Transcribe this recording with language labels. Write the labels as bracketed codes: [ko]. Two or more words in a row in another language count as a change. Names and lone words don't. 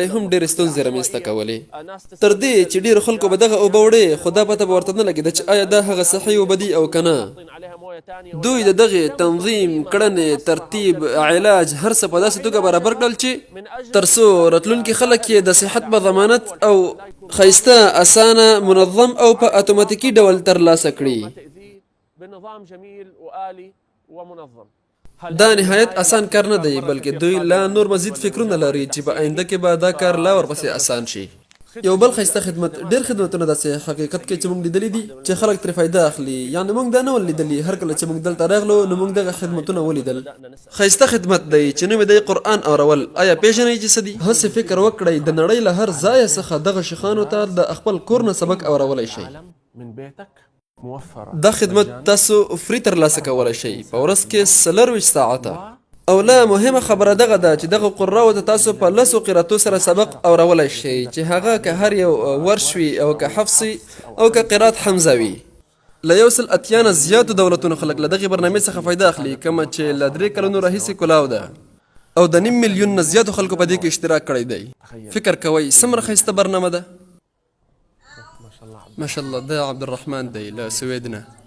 [ps] یې هم ډېرې ستونزې رامنځته کولې تر دې چې ډېرو خلکو به دغه اوبه وړې خو دا پته به ورته نه لګېده چې آیا دا هغه صحي اوبه دي او که نه دوی د دغې تنظیم کړنې ترتیب علاج هر څه په داسې توګه برابر کړل چې تر څو راتلونکي خلک یې د صحت په ضمانت او ښایسته اسانه منظم او په اتوماتیکي ډول ترلاسه کړي [ar] بنظام جميل وآلي ومنظم [ps] دا نهایت آسان کار نه دی بلکې دوی لا نور مزید فکرونه لري چې په آینده کې به دا کار لا ورپسې آسان شي یو بل ښایسته خدمت ډېر خدمتونه داسې حقیقت کې چې موږ لیدلي دي چې خلک ترې فایده اخلي یعنې موږ دا نه ول لیدلي هر کله چې موږ دلته راغلو نو موږ دغه خدمتونه ولیدل ښایسته خدمت دی چې نوم یې دی قرآن اورول آیا پېژنئ چې څه دي هسې فکر وکړئ د نړۍ له هر ځایه څخه دغه شیخانو ته د خپل کور نه سبق اورولی شئ [ar] من بيتك موفرة [ps] دا خدمت تاسو فری ترلاسه کولی شئ په ورځ کې 24 ساعته او لا مهمه خبره دغه ده چې دغه قراو ته تاسو په 10 قراتو سره سبق اورولی شئ چې هغه که هر یو ورش وي او که حفصي او که قرات حمزه وي له 180 نه زیاتو دولتونو خلک له دغې برنامې څخه فایده اخلي کومه چې له 3 کلونو راهیسې کلاو ده او د 5 میلیون نه زیاتو خلکو په دې کې اشتراک کړی دی فکر کوئ څومره ښایسته برنامه ده [ar] ما شاء الله [ps] ده عبد الرحمن دی له سوید نه